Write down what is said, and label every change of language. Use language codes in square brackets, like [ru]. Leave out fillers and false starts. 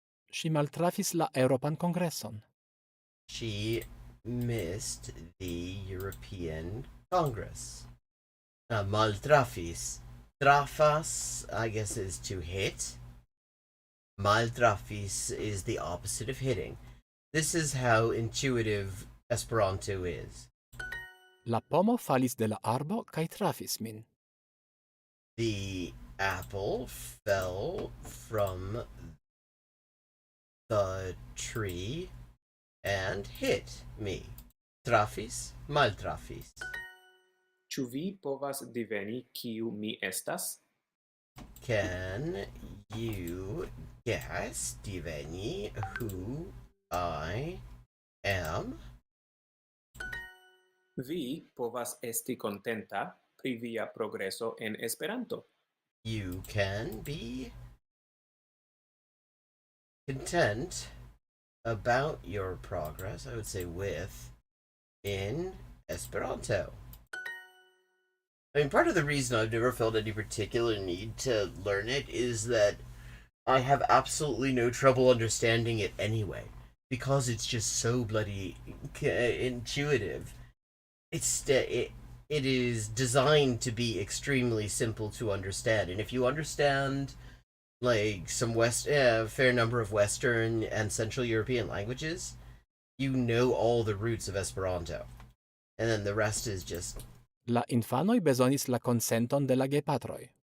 [eo] Ŝi maltrafis la Eŭropan Kongreson. [en] She missed the European Congress. Maltrafis. Trafas, I guess, is to hit. Maltrafis is the opposite of hitting. This is how intuitive Esperanto is. [eo] La pomo falis de la arbo kaj trafis min. [en] The apple fell from the tree and hit me. [eo] Trafis, maltrafis. Ĉu vi povas diveni kiu mi estas? [en] Can you guess, diveni, who I am? [eo] Vi povas esti kontenta pri via progreso en Esperanto. [en] You can be content about your progress, I would say with, in Esperanto. I mean, part of the reason I've never felt any particular need to learn it is that I have absolutely no trouble understanding it anyway, because it's just so bloody intuitive. It is designed to be extremely simple to understand, and if you understand like some fair number of Western and Central European languages, you know all the roots of Esperanto, and then the rest is just. [eo] La infanoj bezonis la konsenton de la gepatroj.